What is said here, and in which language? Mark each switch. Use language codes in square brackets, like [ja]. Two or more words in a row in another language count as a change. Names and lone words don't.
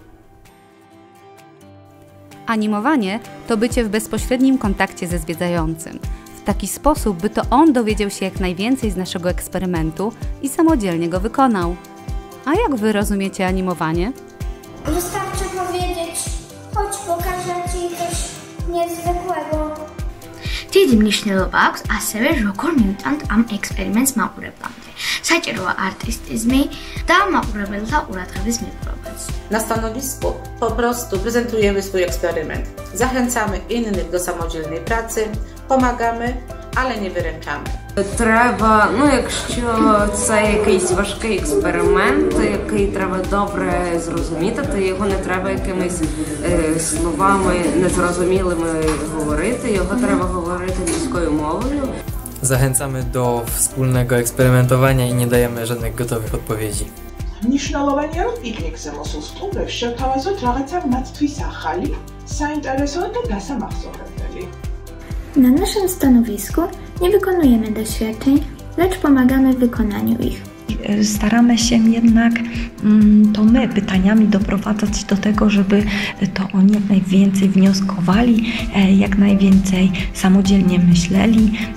[pl] Animowanie to bycie w bezpośrednim kontakcie ze zwiedzającym. W taki sposób, by to on dowiedział się jak najwięcej z naszego eksperymentu i samodzielnie go wykonał. A jak Wy rozumiecie animowanie? Wystarczy powiedzieć, chodź pokażę Ci coś niezwykłego. [ka] დიდი მნიშვნელობა აქვს ასევე როგორ მივტანთ ამ ექსპერიმენტს მაყურებლამდე. საჭიროა არტისტიზმი და მაყურებელთა ყურადღების მიპოვებაც. [pl] Na stanowisku po prostu prezentujemy swój eksperyment. Zachęcamy innych do samodzielnej pracy, pomagamy, ale nie wyręczamy. [uk] Треба, якщо це якийсь важкий експеримент, який треба добре зрозуміти, то його не треба якимись словами незрозумілими говорити, його треба говорити людською mową. [pl] Zachęcamy do wspólnego eksperymentowania i nie dajemy żadnych gotowych odpowiedzi. [ka] მნიშვნელოვანია რომ პიკნიკზე მოსულ სტუმრებს შევთავაზოთ რაღაცა მათთვის ახალი, საინტერესო და გასამახსოვრებელი. [pl] Na naszym stanowisku nie wykonujemy doświadczeń, lecz pomagamy w wykonaniu ich. Staramy się jednak to my pytaniami doprowadzać do tego, żeby to oni jak najwięcej wnioskowali, jak najwięcej samodzielnie myśleli.